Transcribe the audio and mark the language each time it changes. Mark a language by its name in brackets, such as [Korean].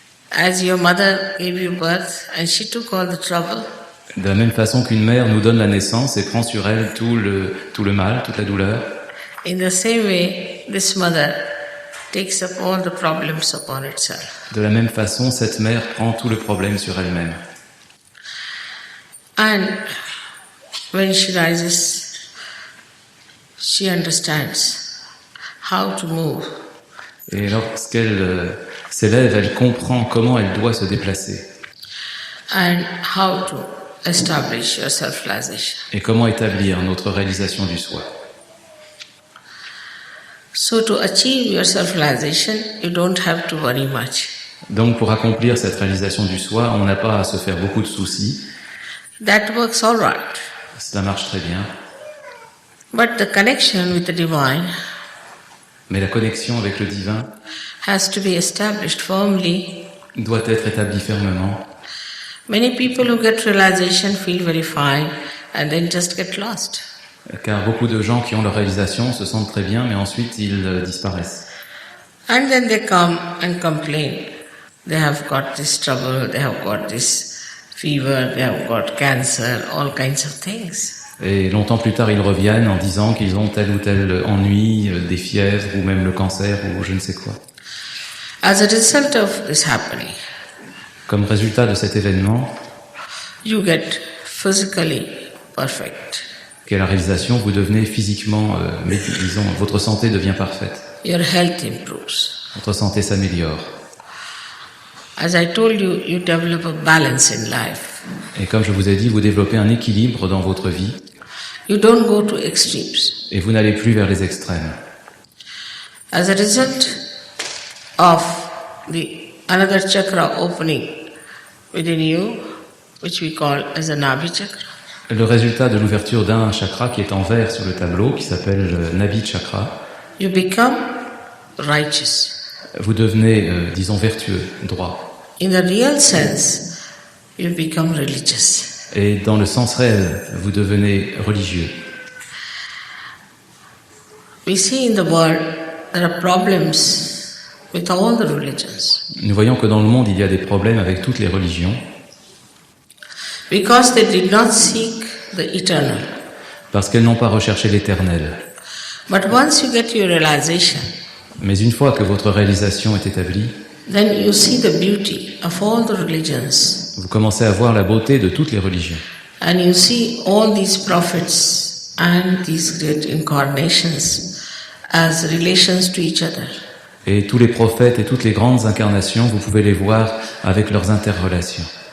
[English] As your mother gave you birth and she took all the trouble, [French] De la même façon qu'une mère nous donne la naissance et prend sur elle tout le mal, toute la douleur, [English] in the same way, this mother takes up all the problems upon itself. [French] de la même façon, cette mère prend tout le problème sur elle-même. [English] And when she rises, she understands how to move. [French] Et lorsqu'elle s'élève, elle comprend comment elle doit se déplacer [English] And how to establish your self-realization. [French] et comment établir notre réalisation du soi. [English] So to achieve your self-realization, you don't have to worry much. [French] Donc pour accomplir cette réalisation du soi, on n'a pas à se faire beaucoup de soucis. [English] That works all right. [French] Cela marche très bien. [English] But the connection with the divine [French] Mais la connexion avec le divin [English] has to be established firmly. [French] doit être établie fermement. [English] Many people who get realization feel very fine and then just get lost. [French] Car beaucoup de gens qui ont leur réalisation se sentent très bien, mais ensuite ils disparaissent. [English] And then they come and complain. They have got this trouble, they have got this fever, they have got cancer, all kinds of things. [French] Et longtemps plus tard, ils reviennent en disant qu'ils ont tel ou tel ennui, des fièvres, ou même le cancer, ou je ne sais quoi. [English] As a result of this happening, [French] Comme résultat de cet événement, [English] you get physically perfect. [French] qu'est la réalisation, vous devenez physiquement, disons, votre santé devient parfaite. [English] Your health improves. [French] Votre santé s'améliore. [English] As I told you, you develop a balance in life. [French] Et comme je vous ai dit, vous développez un équilibre dans votre vie, [English] You don't go to extremes. [French] et vous n'allez plus vers les extrêmes. [English] As a result of another chakra opening within you, which we call as a Nabhi chakra, [French] Le résultat de l'ouverture d'un chakra qui est en vert sur le tableau, qui s'appelle le Nabhi chakra, [English] you become righteous. [French] vous devenez, disons, vertueux, droit. [English] In the real sense, you become religious. [French] Et dans le sens réel, vous devenez religieux. [English] We see in the world there are problems with all the religions [French] Nous voyons que dans le monde, il y a des problèmes avec toutes les religions, [English] because they did not seek the eternal. [French] parce qu'elles n'ont pas recherché l'éternel. [English] But once you get your realization, [French] Mais une fois que votre réalisation est établie, [English] then you see the beauty of all the religions, [French] vous commencez à voir la beauté de toutes les religions. [English] and you see all these prophets and these great incarnations as relations to each other. [French] Et tous les prophètes et toutes les grandes incarnations, vous pouvez les voir avec leurs interrelations.